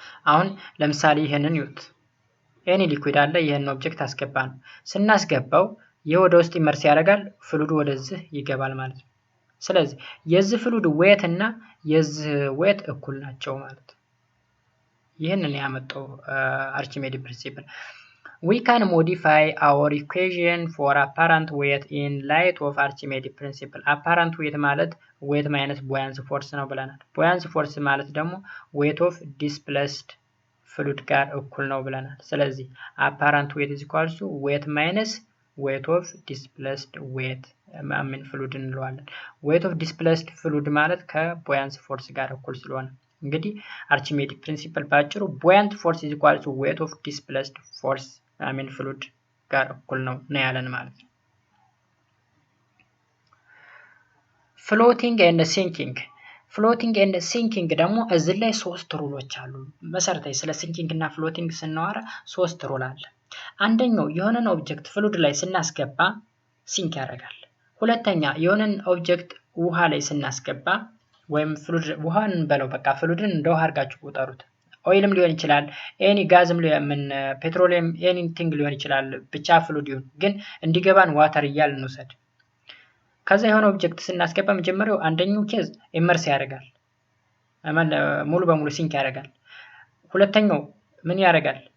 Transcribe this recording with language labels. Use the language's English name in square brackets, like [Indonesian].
[Amharic] አሁን ለምሳሌ ይሄንን ይዩት። ኤኒ ሊኩዊድ አለ። ይሄን ኦብጀክት አስገባን። ስናስገባው የወደ ውስጥ ኢመርስ ያደርጋል፣ ፍሉዱ ወደዚህ ይገባል ማለት ነው። ስለዚህ የዚህ ፍሉድ ዌት እና የዚህ ዌት እኩል ናቸው ማለት ነው። ይሄንን ያመጣው አርቺሜዲ ፕሪንሲፕል። [English] We can modify our equation for apparent weight in light of Archimedes principle. [Amharic] apparent weight ማለት weight minus buoyant force ነው ብለናል። buoyant force ማለት ደግሞ weight of displaced fluid ጋር እኩል ነው ብለናል። ስለዚህ [English] apparent weight is equal to weight minus weight of displaced fluid [Amharic] እንለዋለን። weight of displaced fluid ማለት ከbuoyant force ጋር እኩል ስለሆነ እንግዲህ Archimedes principle ባጭሩ [English] buoyant force is equal to weight of displaced force fluid [Amharic] ጋር እኩል ነው ያለን ማለት ነው። ፍሎቲንግ ኤንድ ሲንኪንግ ፍሎቲንግ ኤንድ ሲንኪንግ ደግሞ እዚህ ላይ ሶስት ሩሎች አሉ። መሰረታዊ ስለ ሲንኪንግ እና ፍሎቲንግ ስናወራ ሶስት ሩል አለ። አንደኛው የሆነን ኦብጀክት ፍሉድ ላይ ስናስገባ ሲንክ ያደርጋል። ሁለተኛ የሆነን ኦብጀክት ውሃ ላይ ስናስገባ ወይም ፍሉድ ውሃን በለው በቃ ፍሉድን እንደ ውሃ አድርጋችሁ ቆጠሩት። ኦይልም ሊሆን ይችላል፣ ኤኒ ጋዝም ሊሆን ፔትሮሊየም ኤኒቲንግ ሊሆን ይችላል፣ ብቻ ፍሉድ ይሁን ግን እንዲገባን ዋተር እያልን እንውሰድ። ከዛ የሆነ ኦብጀክት ስናስገባ መጀመሪያው አንደኛው ኬዝ ኢመርስ ያደርጋል፣ ሙሉ በሙሉ ሲንክ ያደርጋል። ሁለተኛው ምን ያደርጋል?